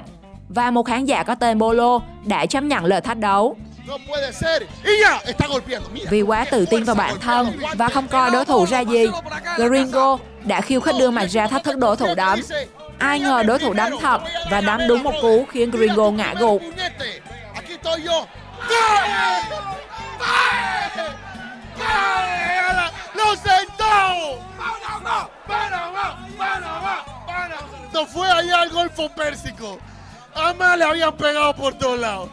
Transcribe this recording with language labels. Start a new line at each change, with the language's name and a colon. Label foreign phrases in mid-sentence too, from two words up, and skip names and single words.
Vietnamese: Và một khán giả có tên Bolo đã chấp nhận lời thách đấu. Vì quá tự tin vào bản thân và không coi đối thủ ra gì, Gringo đã khiêu khích đưa mặt ra thách thức đối thủ đấm. Ai ngờ đối thủ đấm thật và đấm đúng một cú khiến Gringo ngã gục.
Spanish: ¡Lo sentó! No fue allá al Golfo Pérsico. Además le habían pegado por todos lados.